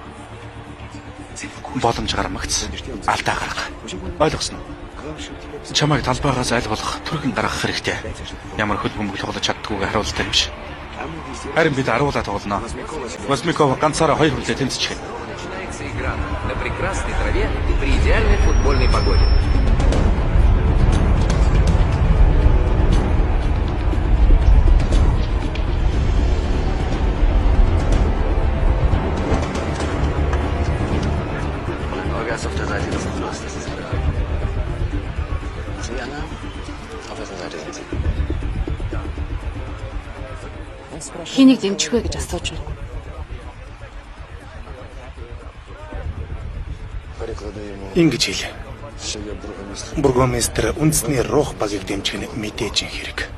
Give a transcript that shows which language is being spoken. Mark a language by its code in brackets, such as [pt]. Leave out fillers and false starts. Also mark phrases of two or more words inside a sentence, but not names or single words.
[mn] Боломж гармагц. Алдаа гарга. Ойлгосноо? Чамайг талбайгаас аль болох түргэн гаргах хэрэгтэй. Ямар хөл бөмбөг тоглож чаддгүйг харуулдаг юм шиг. Харин бид аруулаа тоглоно. Восмиков ганцаараа 2 хүлээ тэмцэж байна. [ru] На прекрасной траве при идеальной футбольной погоде. [de] Газ auf der Seite des Flusses, das ist klar. Sienna, auf welcher Seite sind Sie? [mn] Хэнийг дэмжих вэ гэж асууж байна. Ингэж хэл. Бургомистр үндэсний Рух багийг дэмжих нь мэдээж хэрэг.